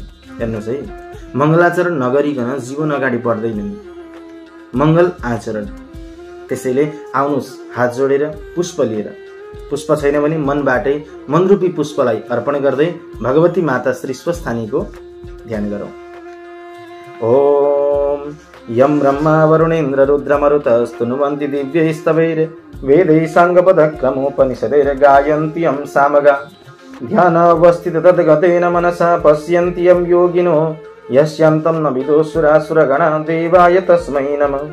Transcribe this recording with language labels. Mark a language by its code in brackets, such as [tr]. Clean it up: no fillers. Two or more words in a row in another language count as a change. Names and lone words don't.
[ne] हेर्नुहोस् है, मङ्गलाचरण नगरिकन जीवन अगाडि बढ्दैन नि, मङ्गल आचरण। त्यसैले आउनुहोस् हात जोडेर पुष्प लिएर, पुष्प छैन भने मनबाटै मनरूपी पुष्पलाई अर्पण गर्दै भगवती माता श्री स्वस्थानीको ध्यान गरौँ। [sa] ओम यम ब्रह्मा वरुणेन्द्र रुद्रमरुतस्तुनुवन्ति दिव्यैस्तवैर् वेदैः साङ्गपदक्रमोपनिषदैर् गायन्ति यं सामगा ध्यानावस्थित तद्गतेन मनसा पश्यन्ति यं योगिनो यस्यान्तं न विदुषुरासुरगणा देवाय तस्मै नमः।